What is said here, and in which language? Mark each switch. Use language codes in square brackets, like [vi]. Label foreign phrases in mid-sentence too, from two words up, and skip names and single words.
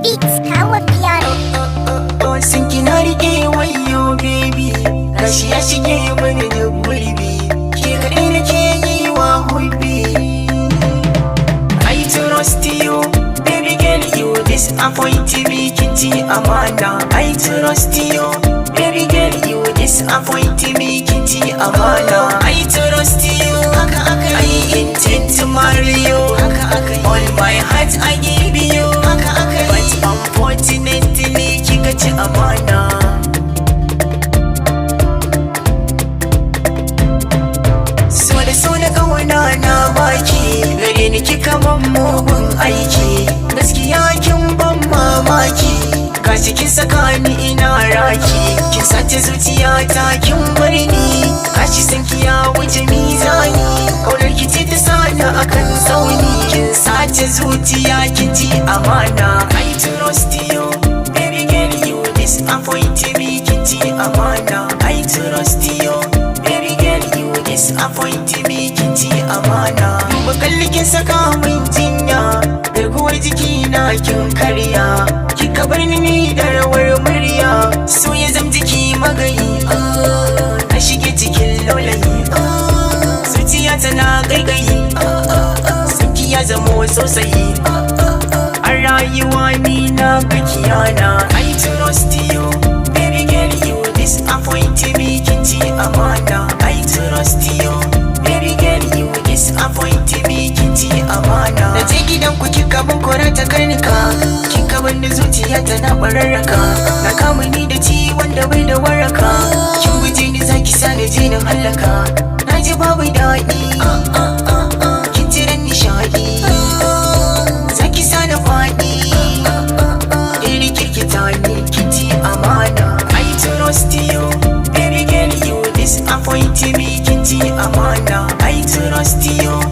[ha] Kawo piano. Sun kina rike wayo baby, gashi ya shige mani da gurbi, ke kaɗai nake yi wa hubbi. [en] I trust you, baby girl, you disappoint me, [ha] kitty amana. [en] I trust you, baby girl, you disappoint me, [ha] kitty amana. [en] I trust you, I intend to marry you, all my heart I give you, but unfortunately [ha] kika ci amana. So da so na kawana na baki, gare ni kika ban mugun aiki, gaskiya kin ban mamaki, gashi kin saka ni ina raki, kin sace zuciyata kin bar ni, gashi san ki ya wuce mizani, kaunar ki ce ta sani akan tsauni, kin sace zuciya kin ci amana. [en] I trust you, baby girl, you disappoint me, [ha] kin ci amana. [en] I trust you, baby girl, you disappoint me, [ha] kin ci amana. Duba kalli kin saka min jinya, garkuwar jikina kin karya, kika bar ni da rawar murya, so ya zam jiki magayi, na shige cikin laulayi, zuciya tana gaigayi, sanki ya zamo sosai, a rayuwa ni na kakiyana. [en] I trust you, baby girl, you disappoint me, [ha] kin ci amana. [en] I trust you, baby girl, you disappoint me, [ha] kin ci amana. Na je gidan ku kika ban kora ta karnika, kika ban da zuciya tana bararraka, na kama ni da ciwon da bai da waraka, kin guje ni zaki sa ni je na hallaka, na ji babu daɗi, kin cire nishaɗi, zaki sa na faɗi, iri kirkita ni kin ci amana. [en] I trust you, baby girl, you disappoint me, [ha] kin ci amana. [en] I trust you,